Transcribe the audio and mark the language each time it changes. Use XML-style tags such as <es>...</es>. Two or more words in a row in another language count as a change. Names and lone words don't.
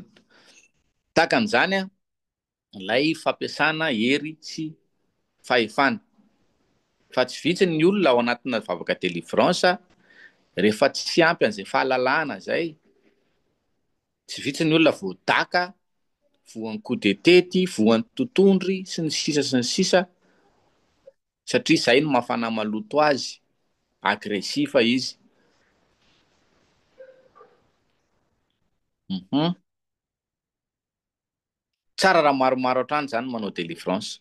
<mg>Tahaka an'izany ilay fampiasana hery sy fahefana. Fa tsy vitsy ny olona ao anatina vavaka délivrance rehefa tsy ampy an'izay fahalalahana zay. Tsy vitsy ny olona voadaka, voan'ny</mg> <fr>coup de tête,</fr> <mg>voan'ny totondry sy ny sisa satria izay no mahafana maloto azy, agresifa izy. Tsara raha maromaro hatrany zany manao délivrance.</mg>